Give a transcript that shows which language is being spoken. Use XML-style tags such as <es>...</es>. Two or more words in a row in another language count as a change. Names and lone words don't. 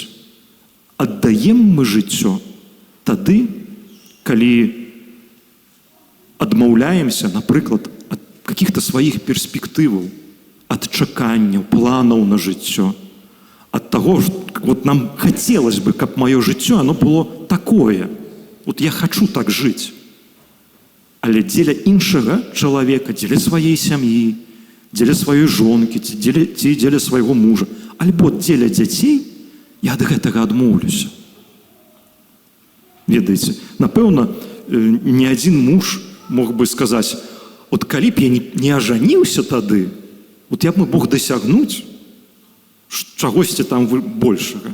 <be>Аддаем мы жыццё тады, калі адмаўляемся, напрыклад, ад каких-то сваіх перспектываў, ад чаканняў, планаў на жыццё, ад таго, вот нам хацелось бы, каб маё жыццё</be> <ru>оно было такое. Вот я хочу так жыць.</ru> <be>Але дзеля іншага чалавека, дзеля сваёй сям'і, дзеля сваёй жонкі, ці дзеля свайго мужа, альбо дзеля дзяцей, я ад гэтага адмоўлюся. Ведаеце, напэўна, ні адзін муж мог бы сказаць, от калі б я не ажаніўся тады, вот я б мог дасягнуць чагосьці там большага.</be>